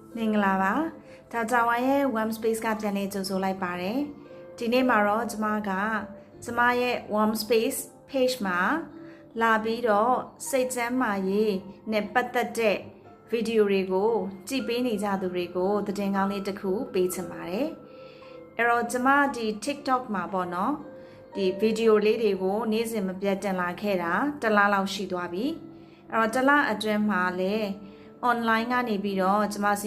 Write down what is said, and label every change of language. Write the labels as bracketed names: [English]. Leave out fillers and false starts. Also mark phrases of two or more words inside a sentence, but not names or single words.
[Burmese] မင်္ဂလာပါဒါကြောင့်ဝိုင်းရဲ့ warm space ကပြန်နေကြိုဆိုလိုက်ပါတယ်ဒီနေ့မှာတော့ကျမရဲ့ warm space page မှာလာပြီးတော့စိတ်ကျန်းမာရေးနဲ့ပတ်သက်တဲ့ဗီဒီယိုတွေကိုကြည့်ပေးနေကြသူတွေကိုသတင်းကောင်းလေးတစ်ခုပေးချင် ပါတယ်အဲ့တော့ကျမဒီ TikTok မှာပေါ့နော်ဒီဗီဒီယိုလေးတွေကိုနေ့စဉ်မပြတ်တင်လာခဲ့တာတစ်လလောက်ရှိသွားပြီအဲ့တော့တစ်လအတွင်းမှာလည်းonline ကနေပြီးတော့ကျမစီ